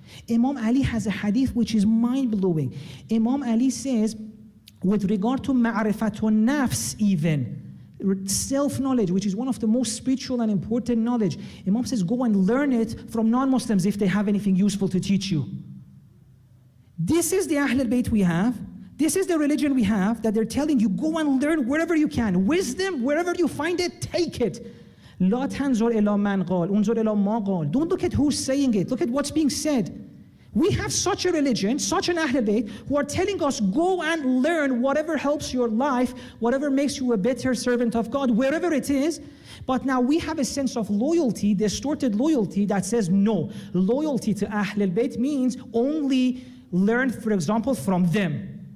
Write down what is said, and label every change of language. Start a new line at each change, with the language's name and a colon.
English: Imam Ali has a hadith which is mind-blowing. Imam Ali says, with regard to ma'rifatun nafs even, self-knowledge, which is one of the most spiritual and important knowledge, Imam says, go and learn it from non-Muslims if they have anything useful to teach you. This is the Ahlul Bayt we have. This is the religion we have, that they're telling you, go and learn wherever you can. Wisdom, wherever you find it, take it.
Arabic: لا تنظر إلى من قال انظر إلى ما قال.
English: Don't look at who's saying it. Look at what's being said. We have such a religion, such an Ahlul Bayt, who are telling us, go and learn whatever helps your life, whatever makes you a better servant of God, wherever it is. But now we have a sense of loyalty, distorted loyalty, that says, no, loyalty to Ahlul Bayt means only learn, for example, from them.